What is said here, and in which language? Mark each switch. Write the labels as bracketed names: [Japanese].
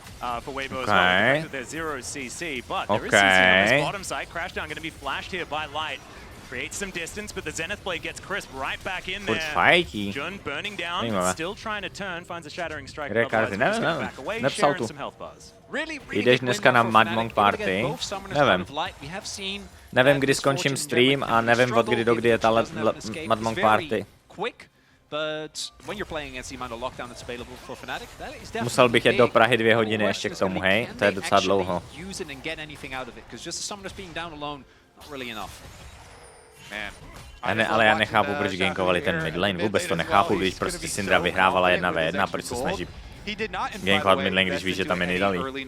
[English] For Weibo as well, there's 0 CC, but there is CC on this bottom side. Crashdown going to be flashed here by Light. Creates some distance, but the Zenith Blade gets Crisp right back in there. Jun burning down, still trying to turn, finds a Shattering Strike. Back away, sharing some health bars. [Czech] Jdeš dneska na Mad Monk Party? Nevím. Nevím, kdy skončím stream a nevím, od kdy do kdy je ta Mad Monk Party. [English] But when you're playing against the amount of lockdown that's available for Fnatic, that is definitely [Czech] musel bych jet do Prahy 2 hodiny ještě k tomu, hej? To je docela dlouho. [English] Use it and get anything out of it, because just summoners being down alone, not really enough. Man. [Czech] Ale já nechápu, proč gankovali ten midlane, vůbec to nechápu, když prostě Syndra vyhrávala 1v1, proč se snaží gankovat midlane, když víš, že tam je Nidalee.